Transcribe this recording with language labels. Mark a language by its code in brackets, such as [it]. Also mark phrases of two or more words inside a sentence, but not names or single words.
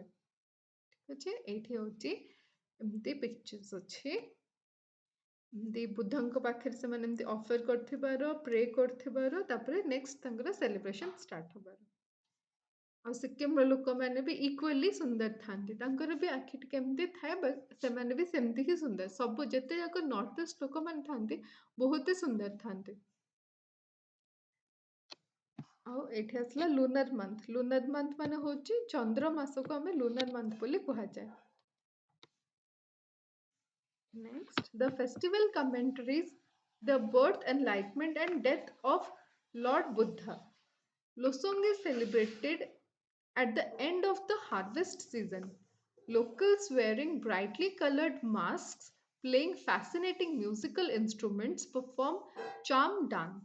[or] ଅଛି ଏଇଠି ହେଉଛି ଏମିତି ପିକ୍ଚର୍ସ ଅଛି ଏମିତି ବୁଦ୍ଧଙ୍କ ପାଖରେ ସେମାନେ ଏମିତି ଅଫର କରିଥିବାର ପ୍ରେ କରିଥିବାର ତାପରେ ନେକ୍ସଟ ତାଙ୍କର ସେଲିବ୍ରେସନ୍ ଷ୍ଟାର୍ଟ ହବାର ଆଉ ସିକିମର ଲୋକମାନେ ବି ଇକ୍ୱାଲି ସୁନ୍ଦର ଥାନ୍ତି ତାଙ୍କର ବି ଆଖି ଟିକେ ଏମିତି ଥାଏ ବଟ୍ ସେମାନେ ବି ସେମିତି ହିଁ ସୁନ୍ଦର ସବୁ ଯେତେ ଯାକ ନର୍ଥ ଇଷ୍ଟ ଲୋକମାନେ ଥାନ୍ତି ବହୁତ ହି ସୁନ୍ଦର ଥାନ୍ତି ଆଉ ଏଇଠି ଆସିଲା [en] lunar month [or] ମାନେ ହେଉଛି ଚନ୍ଦ୍ର ମାସକୁ ଆମେ [en] lunar month [or] ବୋଲି କୁହାଯାଏ [en] Next, the festival commentaries the birth, enlightenment, and death of Lord Buddha. Losong is celebrated at the end of the harvest season. Locals wearing brightly colored masks, playing fascinating musical instruments, perform charm dance.